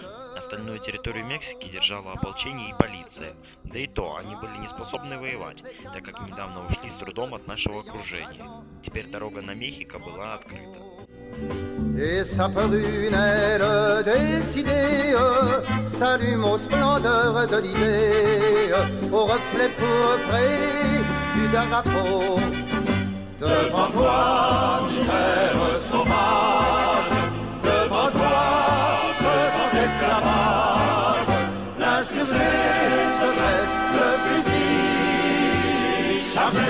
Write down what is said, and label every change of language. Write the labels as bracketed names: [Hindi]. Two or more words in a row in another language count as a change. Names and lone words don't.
[Russian] Остальную территорию Мексики держало ополчение и полиция. Да и то, они были не способны воевать, так как недавно ушли с трудом от нашего окружения. Teперь дорога на Мехико была открыта. [French] Et sa prunelle décidée s'allume aux splendeurs de l'idée, au reflet pourpré du drapeau. Devant toi, misère sauvage, devant toi, pesant esclavage, l'insurgé se dresse, le fusil chargé.